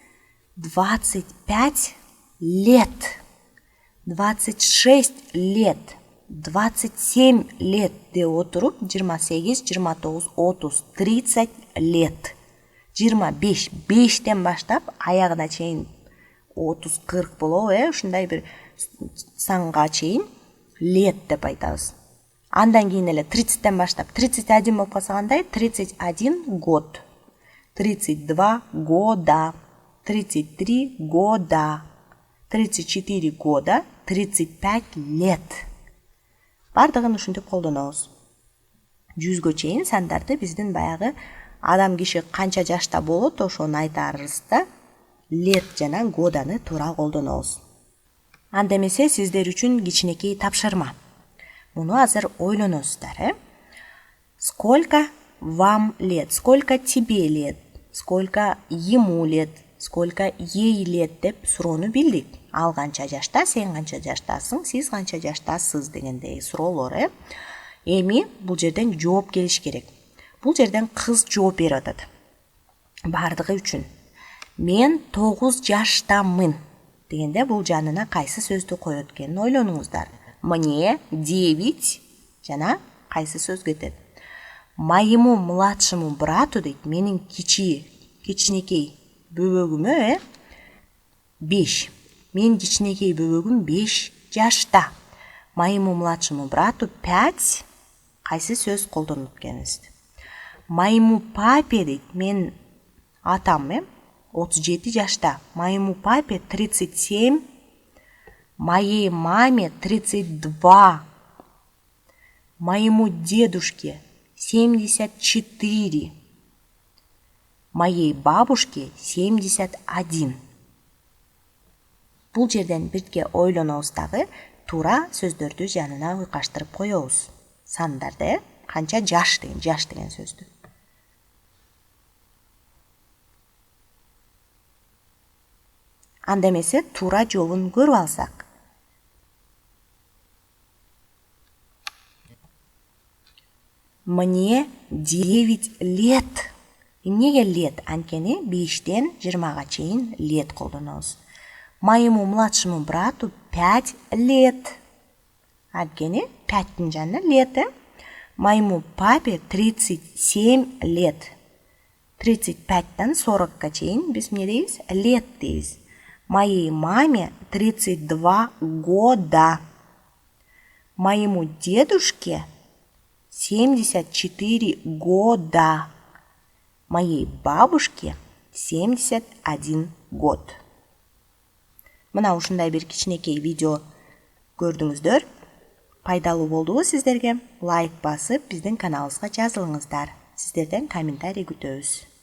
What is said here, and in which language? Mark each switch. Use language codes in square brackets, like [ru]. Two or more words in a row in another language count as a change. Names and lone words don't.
[ru] 25 лет, 26 лет, 27 лет [ky] деп отуруп [ru] 28, 29, 30, 30 лет. [ky] 25, 5тен баштап аягына чейин 30, 40 болобу, ушундай бир санга чейин лет деп айтабыз. Андан кийин эле 30тен баштап 31 болуп калса кандай? [ru] 31 год, 32 года, 33 года, 34 года, 35 лет. [ky] Бардығын ушинтип колдонобуз. 100гө чейин сандарды биздин баягы адам киши канча жашта болот ошону айтарыбыз да лет жана годаны туура колдонобуз. Анда эмесе сиздер үчүн кичинекей тапшырма. Муну азыр ойлоносуздар, [ru] Сколько вам лет? Сколько тебе лет? Сколько ему лет? Сколько ей лет [ky] деп суроону билдик. Ал канча жашта, сен канча жаштасың, сиз канча жаштасыз дегендей суроолор. Эми бул жерден жооп келиш керек. Бул жерден кыз жооп берип атат. Бардыгы үчүн. Мен 9 жаштамын дегенде бул жанына кайсы сөздү коет экенин ойлонуңуздар. Мне 9 жана кайсы сөз кетет? [ru] Моему младшему брату [ky] дейт, менин кичинекей бөбөгүмө 5. Мен кичинекей бөбөгүм 5 жашта. [ru] Моему младшему брату 5. [ky] Кайсы сөз колдонуп экенибизди. [ru] Моему папе [ky] дейт, мен атам 37 жашта. [ru] Моему папе 37. Моей маме 32. Моему дедушке 74. Моей бабушке 71. [ky] Бул жерден бирге ойлонобуз дагы, туура сөздөрдү жанына уйкаштырып коебуз. Сандарды, канча жаш деген сөздү. Анда эмесе туура жообун көрүп алсак. [ru] Мне 9 лет. [ky] Эмнеге лет? Анткени 5тен 20га чейин лет колдонобуз. [ru] Моему младшему брату 5 лет. [ky] Анткени 5тин жанына лет. [ru] Моему папе 37 лет. [ky] 35тан 40га чейин биз эмне дейбиз? Лет дейбиз. [ru] Моей маме 32 года. Моему дедушке 74 года. Моей бабушке 71 год. [ky] Мына ушундай бир кичинекей видео көрдүңүздөр. Пайдалуу болдубу сиздерге? Лайк басып, биздин каналыбызга жазылыңыздар. Сиздерден комментарий күтөбүз.